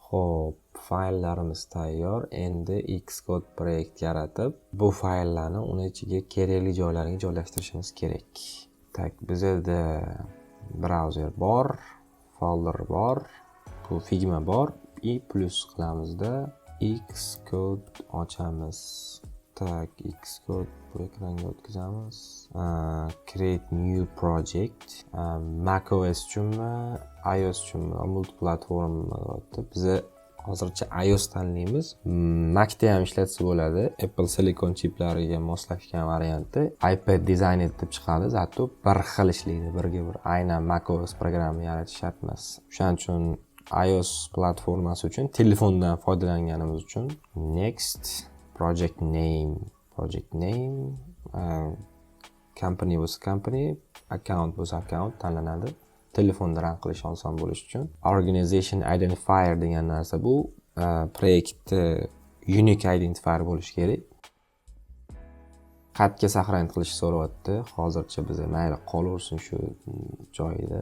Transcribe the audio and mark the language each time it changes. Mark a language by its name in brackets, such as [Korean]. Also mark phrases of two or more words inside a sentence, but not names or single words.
[Uzbek] Xo'p, fayllarimiz tayyor. Endi Xcode proyekt yaratib, bu fayllarni uni ichiga kerakli joylariga joylashtirishimiz kerak. Tak, bizda brauzer bor, folder bor, bu Figma bor, plus qilamizda Xcode ochamiz. Tak, Xcode bu ekranga o'tkazamiz. [English] Create new project. [Uzbek] macOS uchunmi, iOS uchunmi, multiplatform deyapti. Biz hozircha iOS tanlaymiz. Macda ham ishlatsa bo'ladi. Apple Silicon chiplariga moslashgan varianti. iPad dizayn etib chiqadi, zato bir xil ishlaydi, birga bir. Aynan macOS programma yaratish shart emas. Shuning uchun iOS platformasi uchun telefondan foydalanganimiz uchun next. [English] Project name, [Uzbek] company bo'lsa company, account bo'lsa account tanlanadi. Telefonda run qilish oson bo'lishi uchun. [English] Organization identifier [Uzbek] degan narsa bu proyektni [English] unique identifier [Uzbek] bo'lishi kerak. Qatga saqlanib qilish so'rayapti. Hozircha biz mayli qolaversin shu joyida.